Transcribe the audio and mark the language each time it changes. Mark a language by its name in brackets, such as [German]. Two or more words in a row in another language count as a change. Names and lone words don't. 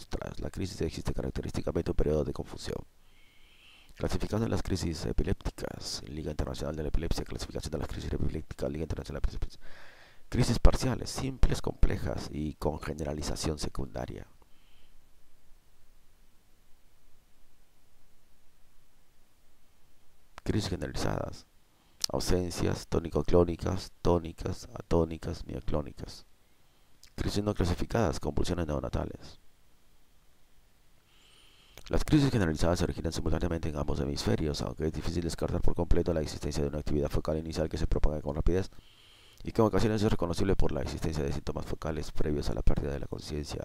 [Spanish] Tras la crisis existe característicamente un periodo de confusión. Clasificación de las crisis epilépticas, Liga Internacional de la Epilepsia, clasificación de las crisis epilépticas, Liga Internacional de la Epilepsia. Crisis parciales, simples, complejas y con generalización secundaria. Crisis generalizadas, ausencias tónico-clónicas, tónicas, atónicas, mioclónicas. Crisis no clasificadas, convulsiones neonatales. Las crisis generalizadas se originan simultáneamente en ambos hemisferios, aunque es difícil descartar por completo la existencia de una actividad focal inicial que se propaga con rapidez y que en ocasiones es reconocible por la existencia de síntomas focales previos a la pérdida de la conciencia.